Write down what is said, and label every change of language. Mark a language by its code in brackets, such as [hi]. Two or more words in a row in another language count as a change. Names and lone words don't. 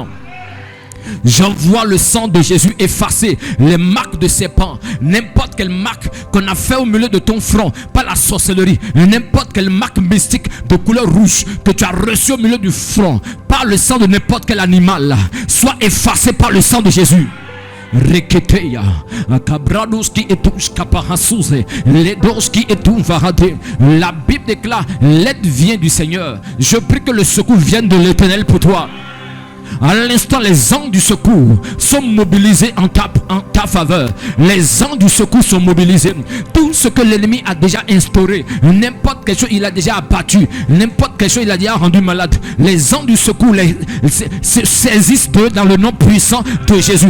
[fr] J'envoie le sang de Jésus effacer les marques de serpent. N'importe quelle marque qu'on a fait au milieu de ton front par la sorcellerie, n'importe quelle marque mystique de couleur rouge que tu as reçue au milieu du front par le sang de n'importe quel animal, soit effacé par le sang de Jésus. Reketeya akabrados qui etouche kaparasouze les dos qui étouffe varade. La Bible déclare, l'aide vient du Seigneur. Je prie que le secours vienne de l'Éternel pour toi. À l'instant, les anges du secours sont mobilisés en ta faveur. Les anges du secours sont mobilisés. Tout ce que l'ennemi a déjà instauré, n'importe quelle chose il a déjà abattu, n'importe quelle chose il a déjà rendu malade, les anges du secours se saisissent d'eux dans le nom puissant de Jésus.